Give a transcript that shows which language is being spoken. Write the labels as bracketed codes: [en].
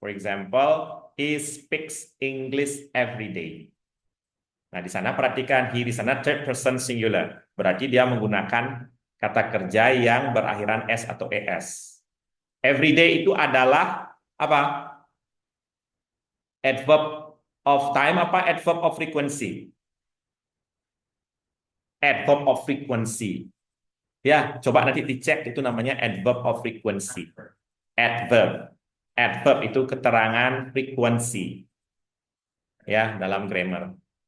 [en] For example, he speaks English every day. [id] Nah, di sana perhatikan he di sana third person singular. Berarti dia menggunakan kata kerja yang berakhiran S atau ES. Every day itu adalah apa? [en] Adverb of time apa adverb of frequency? [id] Adverb of frequency. Ya, coba nanti dicek itu namanya adverb of frequency. Adverb. Adverb itu keterangan frekuensi. Ya, dalam grammar.